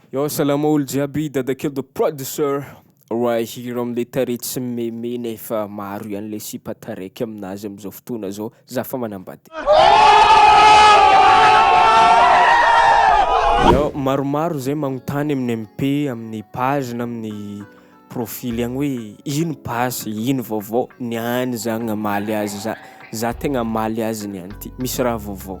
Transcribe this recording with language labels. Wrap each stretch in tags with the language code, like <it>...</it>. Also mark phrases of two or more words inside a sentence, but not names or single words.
<mg>Yo, salama olo jiaby, dadakely</mg> <en>the producer right here</en> <mg>am'le tarety sy meme nefa maro ihany le sipa taraiky aminazy am'zao fotoana zao, za fa manambady. Yo, maromaro zay magnontany amin'ny MP, amin'ny page na amin'ny profily agny hoe ino pasy, ino vaovao, niany zagny amaly azy za tegna amaly azy niany ty, misy raha vaovao.</mg>